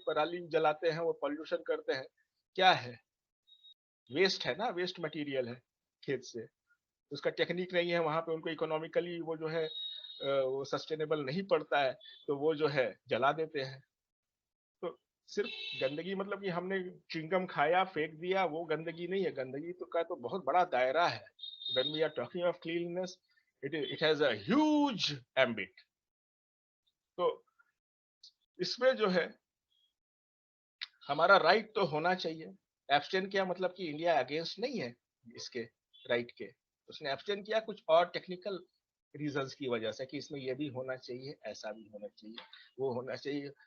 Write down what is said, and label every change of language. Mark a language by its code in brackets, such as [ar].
[hi] पराली जलाते हैं, वो पॉल्यूशन करते हैं, क्या है? वेस्ट है ना, वेस्ट मटेरियल है खेत से। उसका टेक्निक नहीं है वहां पे, उनको इकोनॉमिकली वो जो है वो सस्टेनेबल नहीं पड़ता है, तो वो जो है जला देते हैं। तो सिर्फ गंदगी मतलब कि हमने च्युइंगम खाया, फेंक दिया, वो गंदगी नहीं है। गंदगी तो का तो बहुत बड़ा दायरा है। [en] When we are talking of cleanliness, it has a huge ambit. [hi] तो इसमें जो है हमारा राइट तो होना चाहिए। एब्सटेन किया मतलब कि इंडिया अगेंस्ट नहीं है इसके राइट के। उसने एब्सटेन किया कुछ और टेक्निकल रीजंस की वजह से, कि इसमें ये भी होना चाहिए, ऐसा भी होना चाहिए, वो होना चाहिए।